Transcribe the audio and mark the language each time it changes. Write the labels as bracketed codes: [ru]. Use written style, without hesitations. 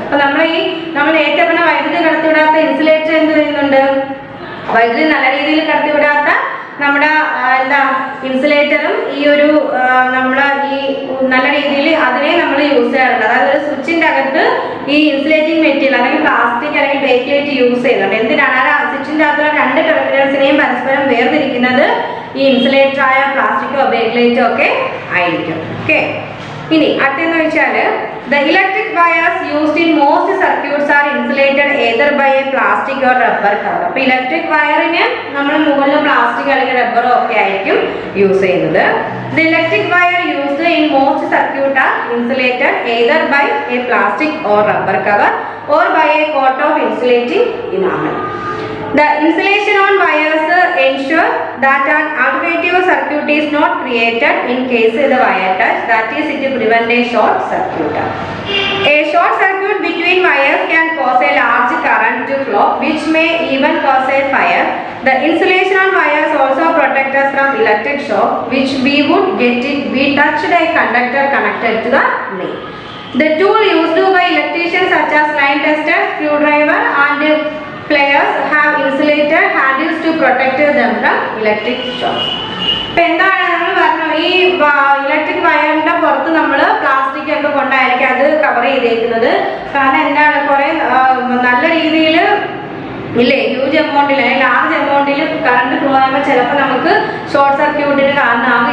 [ml] അപ്പൊ നമ്മൾ ഏറ്റവും വൈദ്യുതി കടത്തിവിടാത്ത ഇൻസുലേറ്റർ എന്ത് ചെയ്യുന്നുണ്ട്, വൈദ്യുതി നല്ല രീതിയിൽ കടത്തിവിടാത്ത നമ്മുടെ ഇൻസുലേറ്ററും ഈ ഒരു ഈ നല്ല രീതിയിൽ അതിനെ നമ്മൾ യൂസ് ചെയ്യാറുണ്ട്. അതായത് ഒരു സ്വിച്ചിന്റെ അകത്ത് ഈ ഇൻസുലേറ്റിംഗ് മെറ്റീരിയൽ അല്ലെങ്കിൽ പ്ലാസ്റ്റിക് അല്ലെങ്കിൽ ബേക്ക്ലൈറ്റ് യൂസ് ചെയ്യുന്നുണ്ട്. എന്തിനാണ് ആ സ്വിച്ചിന്റെ അകത്തുള്ള രണ്ട് ടെർമിനൽസിനെയും പരസ്പരം വേർതിരിക്കുന്നത് ഈ ഇൻസുലേറ്റർ ആയ പ്ലാസ്റ്റിക്കോ ബേക്ക്ലൈറ്റോ ഒക്കെ ആയിരിക്കും. ഓക്കെ, ഇനി അടുത്തെന്ന് വെച്ചാൽ [en] the electric wires used in most circuits are insulated either by a plastic or rubber cover. [ml] അപ്പോൾ ഇലക്ട്രിക് വയറിന് നമ്മൾ മുകളിൽ പ്ലാസ്റ്റിക് അല്ലെങ്കിൽ റബ്ബറോ ഒക്കെ ആയിരിക്കും യൂസ് ചെയ്യുന്നത്. [en] The electric wire used in most circuits are insulated either by a plastic or rubber cover or by a coat of insulating enamel. The insulation on wires ensure that an alternative circuit is not created in case the wire touch, that is, it prevents a short circuit. A short circuit between wires can cause a large current to flow, which may even cause a fire. The insulation on wires also protect us from electric shock, which we would get if we touched a conductor connected to the main. The tool used by electricians such as line tester, screwdriver, and pliers have insulated handles to protect them from electric shocks. [ml] ഇപ്പൊ എന്താണ് നമ്മൾ പറഞ്ഞു, ഈ electric വയറിന്റെ പുറത്ത് നമ്മൾ plastic ഒക്കെ കൊണ്ടായിരിക്കും അത് കവർ ചെയ്തേക്കുന്നത്. കാരണം എന്താണ്, കുറെ നല്ല രീതിയിൽ ഇല്ലേ ഹ്യൂജ് എമൗണ്ടിൽ അല്ലെങ്കിൽ ലാർജ് എമൗണ്ടിൽ കറണ്ട് ഫ്ലോ ആകുമ്പോൾ ചിലപ്പോൾ നമുക്ക് ഷോർട്ട് സർക്യൂട്ടിന് കാരണമാകും.